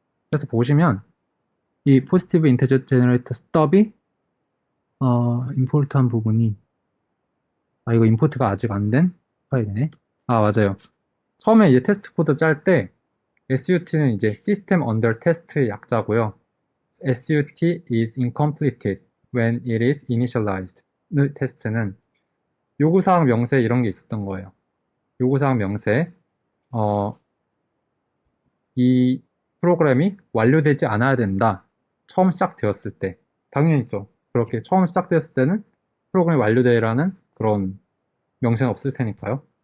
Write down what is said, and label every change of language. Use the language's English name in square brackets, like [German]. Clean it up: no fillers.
[Korean] 그래서 보시면, 이 포지티브 인테저 제너레이터 스톱이, 임포트한 부분이, 이거 임포트가 아직 안 된 파일이네. 맞아요. 처음에 이제 테스트 코드 짤 때, SUT는 이제 System Under Test의 약자고요. [English] SUT is incompleted when it is initialized. [Korean] 테스트는 요구사항 명세 이런 게 있었던 거예요. 요구사항 명세, 어, 이 프로그램이 완료되지 않아야 된다. 처음 시작되었을 때. 당연히 있죠. 그렇게 처음 시작되었을 때는 프로그램이 완료되라는 그런 명세는 없을 테니까요.